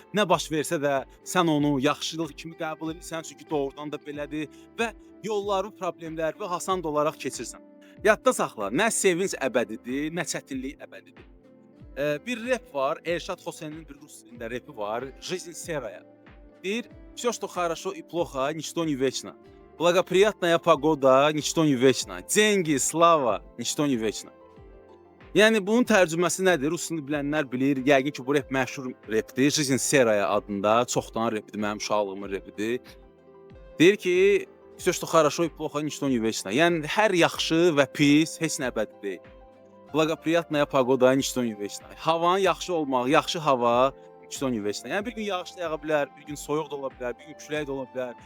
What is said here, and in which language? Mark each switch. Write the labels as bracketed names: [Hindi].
[Azerbaijani] Nə baş versə də sən onu yaxşılıq kimi qəbul edirsən, çünki doğrudan da belədir və yolları, problemləri asan olaraq keçirsən. Yadda saxla, nə sevinc əbədidir, nə çətinlik əbədidir. Bir rep var, Elşad Xoseyninin bir rus dilində repi var, "Жизнь серая". Deyir, [Russian] "Всё, что хорошо и плохо, ничто не вечно. Благоприятная погода, ничто не вечно. Деньги, слава, ничто не вечно". [Azerbaijani] Yəni bunun tərcüməsi nədir? Rus dilini bilənlər bilir. Yəqin ki, bu rep məşhur repdir. "Жизнь серая" adında çoxdan repdir, mənim uşaqlığımın repidir. Deyir ki, [Russian] "Всё, что хорошо и плохо, ничто не вечно". [Azerbaijani] Yəni hər yaxşı və pis heç nə əbədi deyil. [Russian] Благоприятная погода, ничто не вечно. [Azerbaijani] Havanın yaxşı olmağı, yaxşı hava, [Russian] nичто не вечно. [Azerbaijani] Yəni bir gün yağış da yağa bilər, bir gün soyuq da ola bilər, bir gün külək də ola bilər.